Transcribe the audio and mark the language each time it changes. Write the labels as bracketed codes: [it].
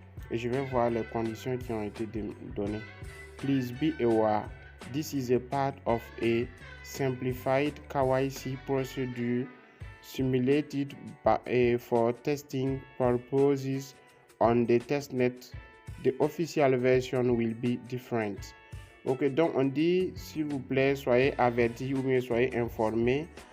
[fr] Et je vais voir les conditions qui ont été données. [en] Please be aware, this is a part of a simplified KYC procedure simulated for testing purposes on the testnet. The official version will be different. [fr] Ok, donc on dit s'il vous plaît, soyez avertis ou bien soyez informés.